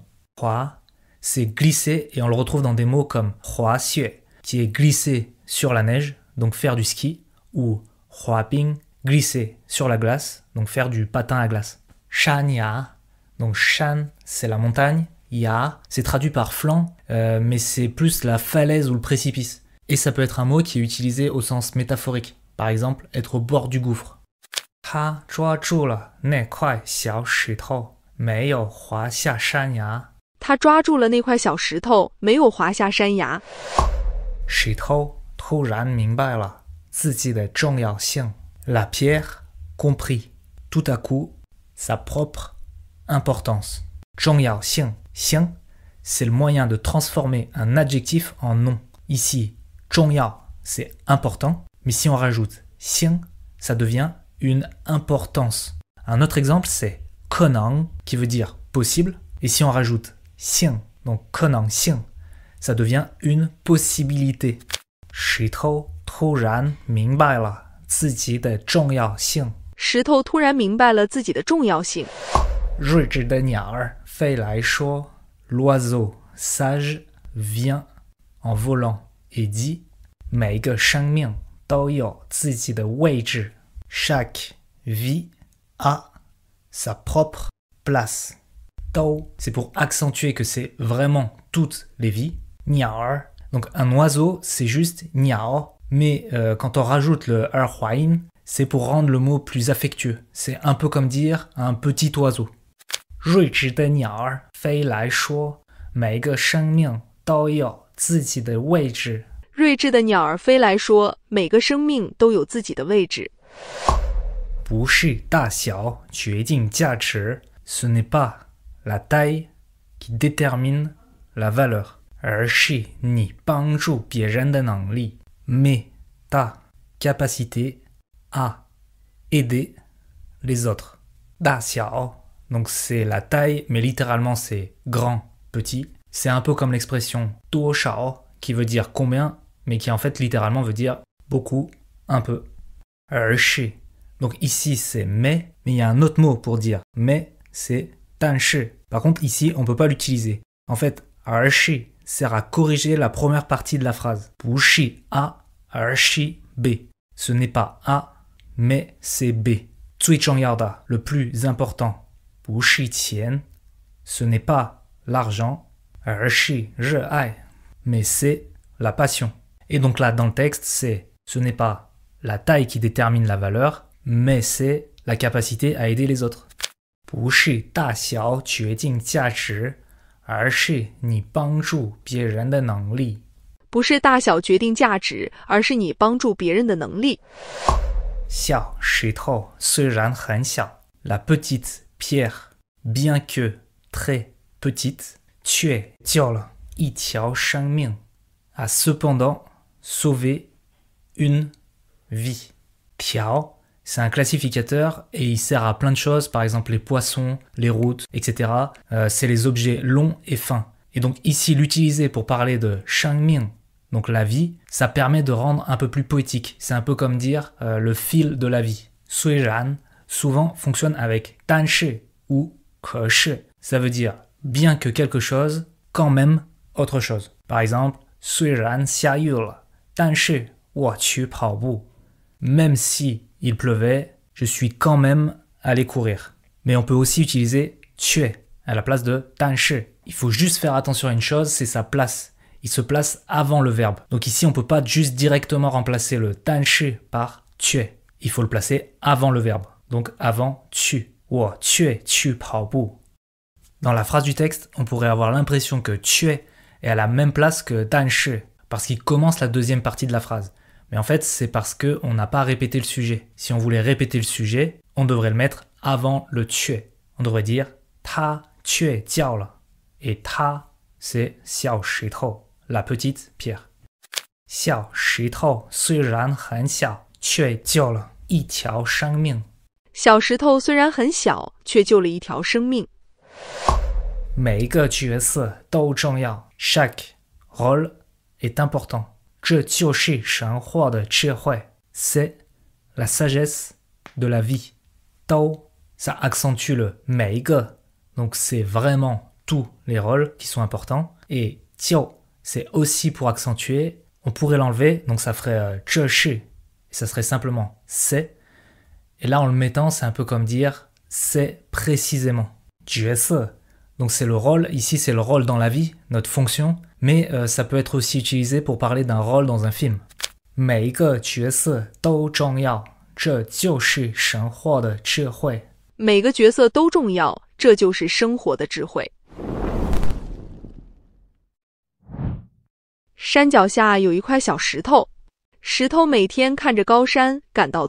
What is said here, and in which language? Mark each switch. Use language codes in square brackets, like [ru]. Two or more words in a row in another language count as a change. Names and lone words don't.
[fr] Hua, c'est glisser et on le retrouve dans des mots comme [zh] 滑雪, [fr] qui est glisser sur la neige, donc faire du ski, ou [zh] 滑冰, [fr] glisser sur la glace, donc faire du patin à glace. [zh] 山崖, [fr] donc shan, c'est la montagne, ya, c'est traduit par flanc, mais c'est plus la falaise ou le précipice. Et ça peut être un mot qui est utilisé au sens métaphorique. Par exemple, être au bord du gouffre. [zh] 他抓住了那块小石头，没有滑下山崖。他抓住了那块小石头，没有滑下山崖。石头突然明白了自己的重要性。 [fr] La pierre comprit tout à coup sa propre importance. [zh] 重要性， [fr] 性，c'est le moyen de transformer un adjectif en nom. Ici, [zh] 重要, [fr] c'est important, mais si on rajoute 性, ça devient une importance. Un autre exemple, c'est 可能, qui veut dire possible, et si on rajoute 性, donc 可能性, ça devient une possibilité. [zh] 石头突然明白了自己的重要性。石头突然明白了自己的重要性。睿智的鸟儿飞来说 [fr] L'oiseau sage vient en volant et dit [zh] 每一个生命都有自己的位置。 [fr] Chaque vie a sa propre place. Tao, c'est pour accentuer que c'est vraiment toutes les vies. Niao, donc un oiseau, c'est juste niao, mais quand on rajoute le er-huayin, c'est pour rendre le mot plus affectueux. C'est un peu comme dire un petit oiseau. [zh] 睿智的鸟儿飞来说，每个生命都有自己的位置。睿智的鸟儿飞来说，每个生命都有自己的位置。不是大小决定价值 [fr] ce n'est pas la taille qui détermine la valeur [zh] 而是你帮助别人的能力 [fr] mais ta capacité à aider les autres 大小 donc c'est la taille mais littéralement c'est grand, petit c'est un peu comme l'expression 多少 qui veut dire combien mais qui en fait littéralement veut dire beaucoup, un peu 而是 donc ici c'est mais il y a un autre mot pour dire mais, c'est 但是. Par contre ici on ne peut pas l'utiliser. En fait, 而是 sert à corriger la première partie de la phrase. [zh] 不是 A, 而是 B. [fr] Ce n'est pas A, mais c'est B. [zh] 最重要的, [fr] le plus important. [zh] 不是钱, [fr] ce n'est pas l'argent, [zh] 而是热爱, [fr] mais c'est la passion. Et donc là dans le texte c'est ce n'est pas la taille qui détermine la valeur, mais c'est la capacité à aider les autres. [zh] 不是大小决定价值，而是你帮助别人的能力。不是大小决定价值，而是你帮助别人的能力。小石头虽然很小 [fr] la petite pierre, bien que très petite, [zh] 却救了一条生命 [fr] a cependant sauvé une vie. 条 c'est un classificateur et il sert à plein de choses, par exemple les poissons, les routes, etc. C'est les objets longs et fins. Et donc ici, l'utiliser pour parler de 生命, donc la vie, ça permet de rendre un peu plus poétique. C'est un peu comme dire le fil de la vie. 虽然 souvent fonctionne avec 但是 ou 可是. Ça veut dire bien que quelque chose, quand même autre chose. Par exemple, [zh] 虽然下雨了，但是我去跑步. [fr] Même si il pleuvait, je suis quand même allé courir. Mais on peut aussi utiliser 却 à la place de 但是. Il faut juste faire attention à une chose, c'est sa place. Il se place avant le verbe. Donc ici, on ne peut pas juste directement remplacer le 但是 par 却. Il faut le placer avant le verbe. Donc avant 去. [zh] 我却去跑步. [fr] Dans la phrase du texte, on pourrait avoir l'impression que 却 est à la même place que 但是 parce qu'il commence la deuxième partie de la phrase. Mais en fait, c'est parce qu'on n'a pas répété le sujet. Si on voulait répéter le sujet, on devrait le mettre avant le 却. On devrait dire [zh] 他却叫了 [fr] et ta c'est 小石头 la petite pierre [zh] 小石头虽然很小却救了一条生命小石头虽然很小却救了一条生命每一个角色都重要 [fr] chaque rôle est important [zh] 这就是生活的智慧 [fr] c'est la sagesse de la vie 都 ça accentue le 每一个 donc c'est vraiment tous les rôles qui sont importants et 救 c'est aussi pour accentuer on pourrait l'enlever donc ça ferait 这是 et ça serait simplement c'est et là en le mettant c'est un peu comme dire c'est précisément 角色 donc c'est le rôle ici c'est le rôle dans la vie notre fonction mais ça peut être aussi utilisé pour parler d'un rôle dans un film [zh] 每一个角色都重要这就是生活的智慧每个角色都重要这就是生活的智慧山脚下有一块小石头石头每天看着高山感到